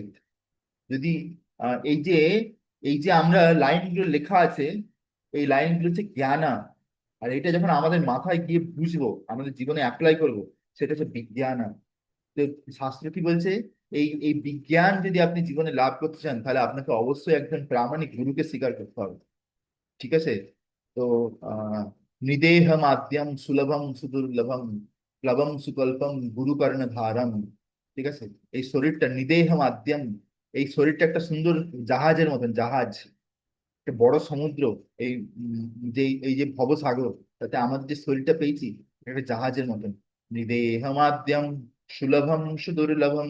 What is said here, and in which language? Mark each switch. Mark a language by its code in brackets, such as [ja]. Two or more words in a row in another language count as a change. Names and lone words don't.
[bn] যদি এই যে আমরা লাইনগুলো লেখা আছে, এই লাইনগুলো হচ্ছে জ্ঞানা, আর এটা যখন আমাদের মাথায় গিয়ে বুঝবো, আমাদের জীবনে অ্যাপ্লাই করবো, সেটা হচ্ছে বিজ্ঞান। তো শাস্ত্র কি বলছে, এই এই বিজ্ঞান যদি আপনি জীবনে লাভ করতে চান, তাহলে আপনাকে অবশ্যই একজন প্রামাণিক গুরুকে স্বীকার করতে হবে। ঠিক আছে? তো আহ [sa] নিদেহম আদ্যম সুলভম সুদুর্লভম প্লবম সুকল্পম গুরু কর্ণধারম। [bn] ঠিক আছে? এই শরীরটা [sa] নিদেহম আদ্যম, [bn] এই শরীরটা একটা সুন্দর জাহাজের মতন, জাহাজ, একটা বড় সমুদ্র, এই যে এই যে ভবসাগর, তাতে আমাদের যে শরীরটা পেয়েছি, এটা একটা জাহাজের মতন। [sa] নিদেহমাদ্যম সুলভম সুদুর্লভম।